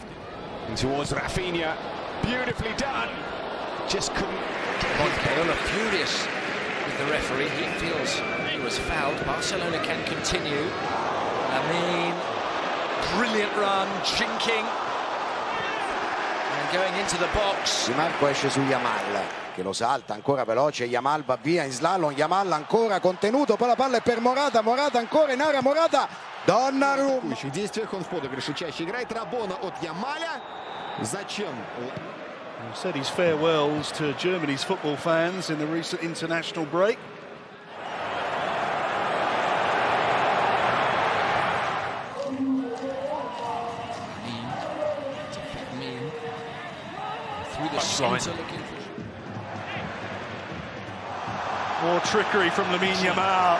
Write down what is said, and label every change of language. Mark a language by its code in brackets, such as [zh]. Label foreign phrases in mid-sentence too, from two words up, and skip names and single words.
[en] And towards Rafinha. Beautifully done. Just couldn't get it. Barcelona furious with the referee. He feels he was fouled. Barcelona can continue. Lamine, brilliant run, jinking. Going into the box. [it] Di Marco esce su Yamal che lo salta, ancora veloce, Yamal va via in slalom, Yamal ancora contenuto, poi la palla è per Morata, Morata ancora in area, Morata, Donnarumma. [ru] В действиях он в подыгрыше чаще играет, Рабона от Ямаля. Зачем? [en] He said his farewells to Germany's football fans in the recent international break. More trickery from Lamine Yamal.